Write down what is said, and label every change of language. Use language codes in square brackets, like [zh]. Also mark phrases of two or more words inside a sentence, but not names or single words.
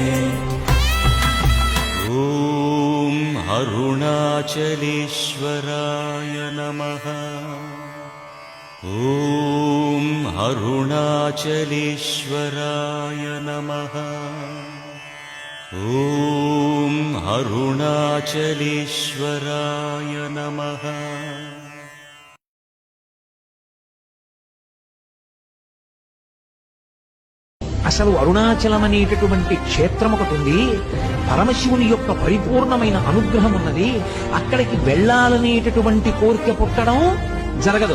[sa] ॐ अरुणाचलेश्वराय नमः. ॐ अरुणाचलेश्वराय नमः. ॐ अरुणाचलेश्वराय नमः. [te] అసలు అరుణాచలం అనేటటువంటి క్షేత్రం ఒకటి ఉంది. పరమశివుని యొక్క పరిపూర్ణమైన అనుగ్రహం ఉన్నది. అక్కడికి వెళ్ళాలనేటటువంటి కోరిక పుట్టడం జరగదు.